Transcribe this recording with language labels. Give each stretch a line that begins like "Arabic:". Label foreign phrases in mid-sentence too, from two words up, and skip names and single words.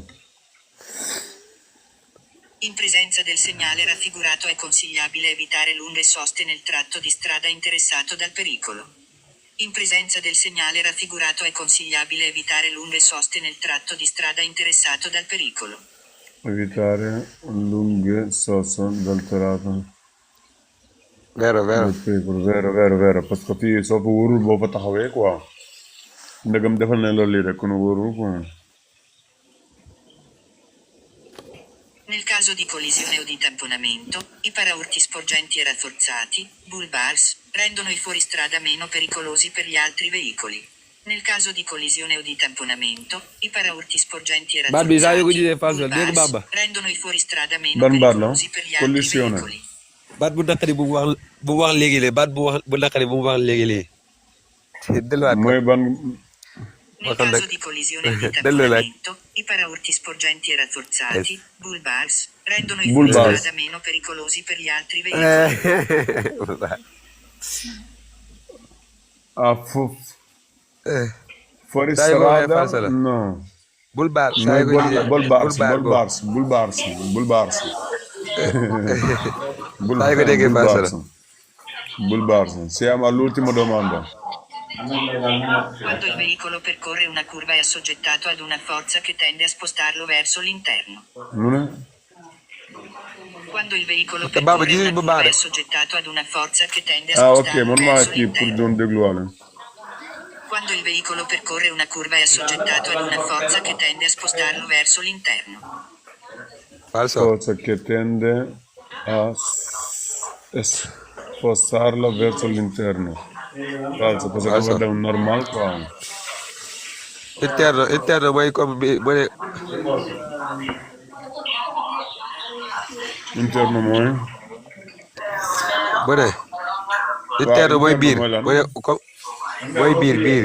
Italian: In presenza del segnale raffigurato è consigliabile evitare lunghe soste nel tratto di strada interessato dal pericolo. In presenza del segnale raffigurato è consigliabile evitare lunghe soste nel tratto di strada interessato dal pericolo. Evitare lunghe soste dal tratto. Vero. Vero.
French: Parce que
Wolof: fii soo ko wóorul boo fa taxawee quoi. Ndegam defal ne loolu lii rek kon wóorul quoi.
Italian: Nel caso di collisione o di tamponamento, i paraurti sporgenti e rafforzati,
English: bull bars,
Italian: rendono i fuoristrada meno pericolosi per gli altri veicoli. Nel caso di collisione o di tamponamento, i paraurti sporgenti e
Wolof: Baat bi saa yu ko
Italian: rafforzati,
Wolof: gisee Fatou
Italian: bull
Wolof: dégg
Italian: bars,
Wolof: Baba.
Italian: rendono i fuoristrada meno
Wolof: Ban baat la
Italian: pericolosi per gli altri
Wolof: collisione.
Italian: veicoli.
Wolof: baat bu naqari bu wax léegi lee baat bu naqari bu mu wax léegi lee. delluwaat ko. mooy ban.
Italian: Nel caso di collisione o di tamponamento, i paraurti sporgenti e rafforzati,
English: bull bars,
Italian: rendono i Bull bars. fuoristrada meno pericolosi per gli altri veicoli. Ah, fuori Dai, vai, strada passala. no.
Wolof: bul baar saa Mooy yu ko gisee
English: bull bars.
Wolof: bul baar ko.
Italian: Sai che deghe passala.
English: Bull bars.
Italian: Siamo all'ultima domanda. Quando il veicolo percorre una curva è assoggettato ad una forza che tende a spostarlo verso l'interno. Non è? Quando il veicolo
Wolof: Baba,
Italian: percorre
Wolof: gis
Italian: una
Wolof: bu
Italian: curva
Wolof: baax
Italian: è
Wolof: de.
Italian: assoggettato ad una forza che tende a
Wolof: Ah, ok,
Italian: spostarlo
Wolof: man maa
Italian: verso
Wolof: kii pour
Italian: l'interno.
Wolof: doon dégluwaale.
Italian: Quando il veicolo percorre una curva è assoggettato ad una forza che tende a spostarlo verso l'interno. Falso. Forza che tende a spostarlo verso l'interno. Falso,
French: parce que Falso.
Wolof: dafa dem normal quoi. Interno mooy comme bi mu ne Interno mooy. mu ne interno mooy biir mooy lan? mu ne comme mooy biir.